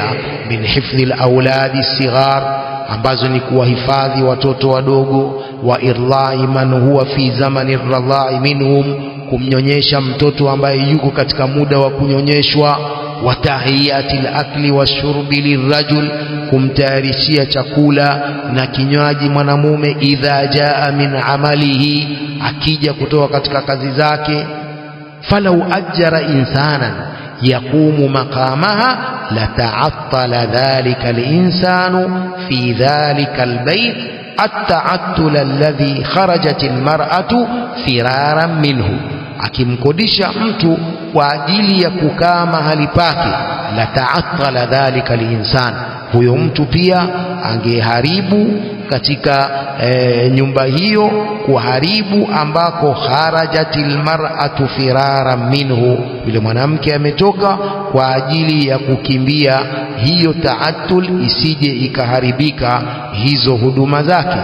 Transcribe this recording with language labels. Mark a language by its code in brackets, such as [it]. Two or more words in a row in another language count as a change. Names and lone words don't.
[ar] من حفظ الأولاد الصغار, [sw] ambazo ni kuwahifadhi watoto wadogo, [ar] وإرضاع من هو في زمن الرضاع منهم, [sw] kumnyonyesha mtoto ambaye yuko katika muda wa kunyonyeshwa, [ar] وتهيئة الأكل والشرب للرجل, [sw] kumtayarishia chakula na kinywaji mwanamume, [ar] إذا جاء من عمله, [sw] akija kutoka katika kazi zake. [ar] فلو أجر إنسانا يقوم مقامها لتعطل ذلك الإنسان في ذلك البيت التعطل الذي خرجت المرأة فرارا منه, [sw] akimkodisha mtu kwa ajili ya kukaa mahali pake, [ar] لتعطل ذلك الإنسان, [sw] huyo mtu pia angeharibu katika nyumba hiyo, kuharibu ambako [ar] خرجت المرأة فرارا منه, [sw] yule mwanamke ametoka kwa ajili ya kukimbia hiyo ta'attul, isije ikaharibika hizo huduma zake.